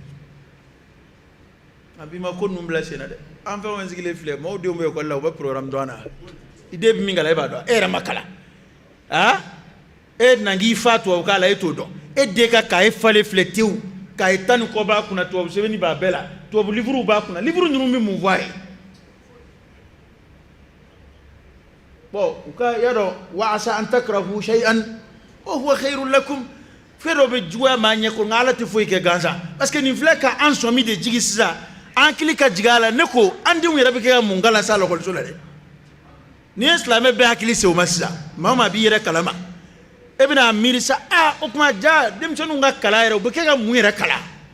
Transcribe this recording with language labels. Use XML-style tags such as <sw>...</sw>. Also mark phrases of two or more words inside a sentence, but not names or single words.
<bm>a bi ma ko ninnu bila sen na dɛ an fɛn o fɛn sigilen filɛ maaw denw bɛ ekɔli la u bɛ programme dɔn na i den bɛ min kalan e b'a dɔn e yɛrɛ ma kalan e na k'i fa tubabukan la e t'o dɔn e den ka k'a ye falen filɛ tewu k'a ye tan ni kɔ b'a kunna tubabu sɛbɛnni b'a bɛɛ la tubabu livre b'a kunna livre ninnu bɛ mun fɔ a ye bon u ka y'a dɔn</bm> <ar>وعسى أن تكرهوا شيئا وهو خير لكم</ar> <bm>fɛn dɔ bɛ juguya maa ɲɛ ko nka Ala tɛ foyi kɛ gansan</bm> <fr>parce que</fr> <bm>nin filɛ ka an sɔmi de jigi sisan an hakili ka jigin a la ne ko an denw yɛrɛ bɛ kɛ ka mun kalan sa lakɔliso la dɛ n'i ye silamɛ bɛɛ hakili se o ma sisan maa o maa b'i yɛrɛ kalama e bɛna miiri sa o tuma ja denmisɛnninw ka kalan yɛrɛ u bɛ kɛ ka mun yɛrɛ kalan</bm>